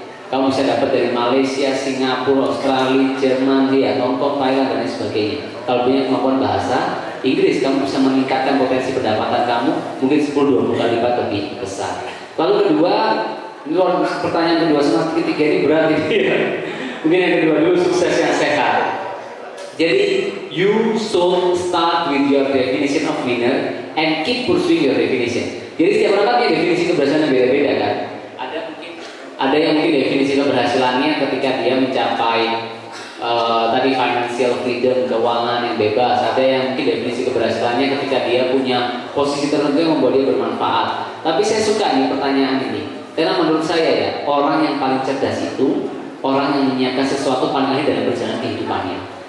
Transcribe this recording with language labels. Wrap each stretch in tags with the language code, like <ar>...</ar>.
<id>Kamu bisa dapat dari Malaysia, Singapura, Australia, Jerman, ya, Hongkong, Thailand, dan lain sebagainya. Kalau punya kemampuan bahasa Inggris, kamu bisa meningkatkan potensi pendapatan kamu mungkin 10-20 kali lipat lebih besar. Lalu kedua, ini pertanyaan kedua sama ketiga ini berat ini ya. Mungkin yang kedua dulu, sukses yang sehat.</id> <en>Jadi, you should start with your definition of winner and keep pursuing your definition.</en> <id>Jadi setiap orang kan punya definisi keberhasilan yang beda-beda kan. Ada yang mungkin definisi keberhasilannya ketika dia mencapai tadi financial freedom, keuangan yang bebas. Ada yang mungkin definisi keberhasilannya ketika dia punya posisi tertentu yang membuat dia bermanfaat. Tapi saya suka nih pertanyaan ini, karena menurut saya ya, orang yang paling cerdas itu orang yang menyiapkan sesuatu paling akhir dalam perjalanan kehidupannya.</id>